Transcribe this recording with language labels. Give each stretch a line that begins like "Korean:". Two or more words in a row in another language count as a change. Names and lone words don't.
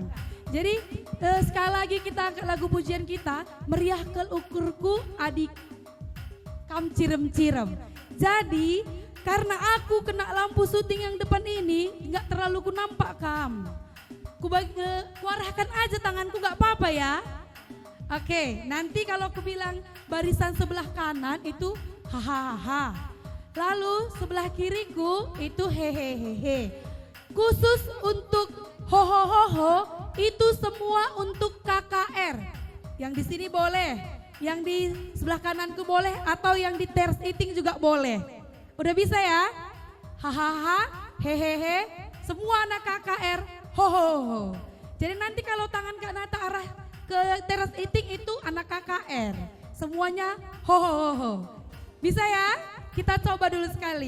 Indonesian: Jadi sekali lagi kita angkat lagu pujian kita,
Batak Karo: meriah ukurku adik kam cirem-cirem.
Indonesian: Jadi karena aku kena lampu syuting yang depan ini, nggak terlalu ku nampak kam. Kuarahkan aja tanganku, nggak apa-apa ya. Oke, nanti kalau aku bilang barisan sebelah kanan itu hahaha. Lalu sebelah kiriku itu hehehehe. Khusus untuk hohohoho itu semua untuk KKR. Yang di sini boleh, yang di sebelah kananku boleh, atau yang di tears eating juga boleh. Udah bisa ya? Hahaha, hehehe, semua anak KKR, hohoho. Jadi nanti kalau tangan Kak Nata arah ke teras eating itu anak KKR. Semuanya hohoho. Bisa ya? Kita coba dulu sekali.